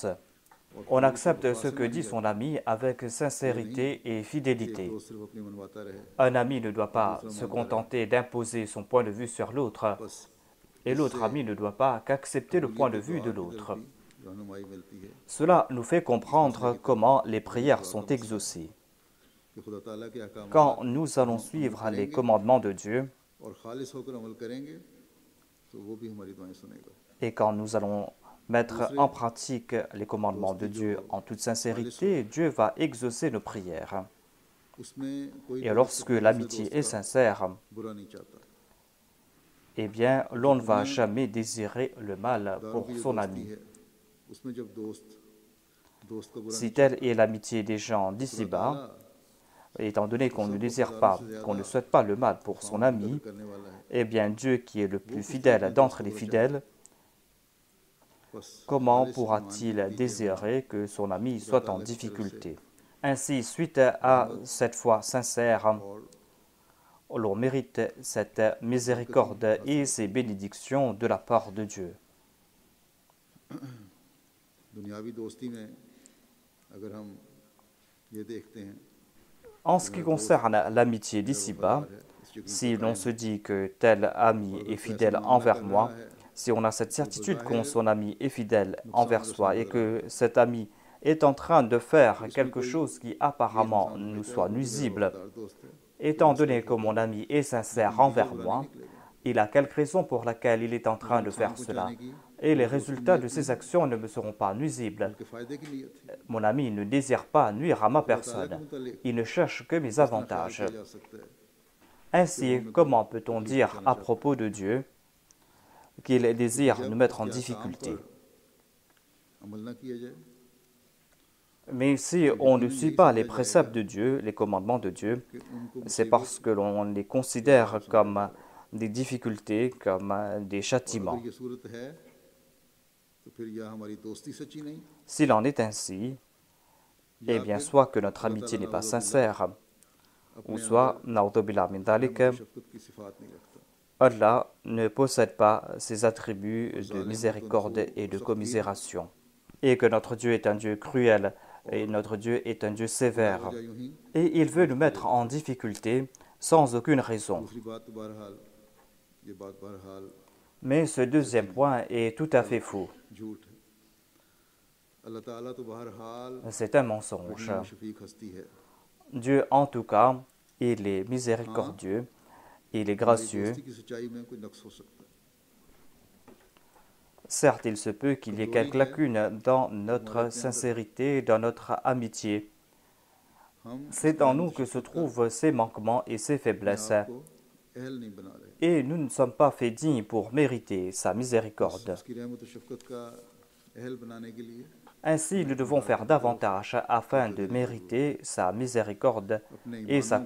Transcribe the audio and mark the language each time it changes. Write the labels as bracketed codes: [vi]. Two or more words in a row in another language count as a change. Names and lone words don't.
[fr] On accepte ce que dit son ami avec sincérité et fidélité. Un ami ne doit pas se contenter d'imposer son point de vue sur l'autre, et l'autre ami ne doit pas qu'accepter le point de vue de l'autre. Cela nous fait comprendre comment les prières sont exaucées. [ur] کہ خدا تعالیٰ کے احکامات [fr] Quand nous allons suivre les commandements de Dieu [ur] اور خالص ہو کر عمل کریں گے تو وہ بھی ہماری دعائیں سنے گا. [fr] et quand nous allons mettre en pratique les commandements de Dieu en toute sincérité, Dieu va exaucer nos prières. [ur] اس میں کوئی [fr] Et [ur] दोस्त [fr] lorsque [ur] اپنے دوسرے [fr] l'amitié [ur] दोस्त [fr] est [ur] का [fr] sincère, [ur] برا نہیں چاہتا. [fr] eh bien, l'on ne va jamais désirer le mal [ur] दारों [fr] pour [ur] کی جو [fr] son [ur] दोस्ती [fr] ami. [ur] ہے اس میں جب دوست کا برا [fr] Si [ur] नहीं [fr] telle [ur] चाहता, [fr] est l'amitié des gens [ur] खुदा [fr] d'ici-bas, [ur] ताला [fr] étant donné qu'on ne [ur] सबको [fr] désire [ur] हजारों [fr] pas, [ur] से [fr] qu'on ne [ur] ज्यादा [fr] souhaite pas le mal pour son [ur] وفاؤں کی [fr] ami, [ur] قدر کرنے والا ہے. [fr] eh bien, Dieu qui est le [ur] वो [fr] plus [ur] کس طرح [fr] fidèle [ur] اپنے دوست [fr] d'entre [ur] को [fr] les [ur] बुरा [fr] fidèles, [ur] چاہے گا؟ بس [fr] comment [ur] خالص ایمان کے [fr] pourra-t-il [ur] نتیجے میں [fr] désirer que son ami [ur] खुदा [fr] soit en [ur] تعالیٰ کی طرف سے [fr] difficulté? Ainsi, suite à cette foi sincère, [ur] और [fr] l'on mérite cette miséricorde et ces bénédictions de la part de Dieu. [ur] دنیاوی دوستی میں اگر ہم یہ دیکھتے ہیں [fr] En ce qui concerne l'amitié [ur] मेरा [fr] d'ici-bas, [ur] وفادار ہے، اس یقین [fr] si [ur] पर [fr] l'on [ur] कायम [fr] se [ur] है [fr] dit que tel ami [ur] और [fr] est [ur] اگر کوئی ایسا [fr] fidèle [ur] मामला [fr] envers [ur] کر رہا [fr] moi, [ur] है [fr] si on a cette [ur] तो [fr] certitude qu'on [ur] बज़ाहिर [fr] son ami est fidèle [ur] नुकसान [fr] envers [ur] रसा [fr] soi et [ur] نظر آ رہا [fr] que [ur] है, [fr] cet ami est en train de [ur] तो [fr] faire [ur] इसमें [fr] quelque [ur] कोई [fr] chose qui [ur] ये [fr] apparemment [ur] इंसान [fr] nous [ur] سمجھتا ہے [fr] soit [ur] کہ وہ تو میرا [fr] nuisible, [ur] وفادار دوست ہے, [fr] étant [ur] کوئی مسئلہ [fr] donné [ur] नहीं [fr] que [ur] होगा, [fr] mon ami est sincère [ur] لیکن نتیجہ [fr] envers [ur] برا نہیں [fr] moi, [ur] निकलेगा। [fr] il a quelque raison pour laquelle il est en [ur] मुझे [fr] train de [ur] नुकसान [fr] faire cela. [ur] پہنچانے کی [fr] Et les [ur] میرے دوست کی [fr] résultats de [ur] नीयत [fr] ses [ur] نہیں ہے, [fr] actions ne me seront pas nuisibles. [ur] بلکہ فائدے کی نیت ہے. [fr] Mon ami ne désire pas nuire à ma [ur] خدا تعالیٰ کے [fr] personne. [ur] मुतालिक [fr] Il ne cherche que mes [ur] کس طرح خیال [fr] avantages. [ur] کیا جا سکتا ہے کہ وہ [fr] Ainsi, [ur] हमें [fr] comment peut-on [ur] तकलीफ [fr] dire [ur] पहुंचाना [fr] à [ur] چاہتا ہے, [fr] propos de Dieu qu'il [ur] क्योंकि [fr] désire nous [ur] जब [fr] mettre en [ur] اس کے احکام [fr] difficulté? [ur] پر عمل نہ کیا جائے [fr] Mais si [ur] तो [fr] on ne [ur] यकीनन [fr] suit [ur] यही [fr] pas les [ur] समझा [fr] préceptes [ur] जाएगा [fr] de Dieu, les commandements de Dieu, [ur] کہ ان کو [fr] c'est [ur] मुसीबत [fr] parce que l'on les [ur] या [fr] considère [ur] عذاب سمجھا [fr] comme [ur] جا رہا ہے. [fr] des difficultés, comme des [ur] और [fr] châtiments. [ur] اگر یہ صورت ہے تو پھر یا ہماری دوستی سچی نہیں [fr] S'il en est ainsi, eh [ur] या [fr] bien, [ur] फिर [fr] soit que notre [ur] खुदा [fr] amitié [ur] ताला [fr] n'est pas [ur] नाउज़ुबिल्लाह [fr] sincère, ou [ur] अपने [fr] soit, [ur] अंदर [ar] نعوذ بالله من ذلك, [ur] رحمت و شفقت کی صفات نہیں رکھتا [fr] Allah ne possède pas ces attributs [ur] और [fr] de [ur] जालिम [fr] miséricorde [ur] बदतनसो [fr] et [ur] और [fr] de [ur] سخت گیر [fr] commisération. Et que notre Dieu est un Dieu cruel et [ur] और [fr] notre Dieu est un Dieu [ur] बिला [fr] sévère. [ur] وجہ یوں ہی [fr] Et il veut nous [ur] तकलीफ [fr] mettre [ur] करेगा। [fr] en difficulté sans aucune raison. [ur] دوسری بات تو بہرحال یہ بات بہرحال [fr] Mais ce deuxième [ur] سچی نہیں [fr] point est tout à fait [ur] गलत [fr] faux. [ur] جھوٹ ہے اللہ تعالیٰ تو بہرحال [fr] C'est un mensonge. [ur] رحیم و شفیق ہستی ہے [fr] Dieu, en tout cas, il est [ur] हाँ [fr] miséricordieux, il est [ur] हमारी [fr] gracieux. [ur] دوستی کی سچائی میں کوئی نقص ہو سکتا ہے [fr] Certes, il se peut qu'il y ait [ur] कमजोरी [fr] quelques [ur] है [fr] lacunes dans [ur] تو ہمارے [fr] notre [ur] اپنے اندر [fr] sincérité, dans notre amitié. [ur] हम [fr] C'est [ur] उसकी [fr] en [ur] रहमत [fr] nous [ur] व [fr] que se [ur] شفقت کا [fr] trouvent ces manquements et ces [ur] अपने [fr] faiblesses. [ur] آپ کو اہل نہیں بنا رہے [fr] Et nous ne sommes pas faits dignes pour mériter sa [ur] बस [fr] miséricorde. [ur] اس کی رحمت و شفقت کا اہل بنانے کے لیے [fr] Ainsi, nous devons faire davantage afin de mériter sa miséricorde [ur] अपने [fr] et sa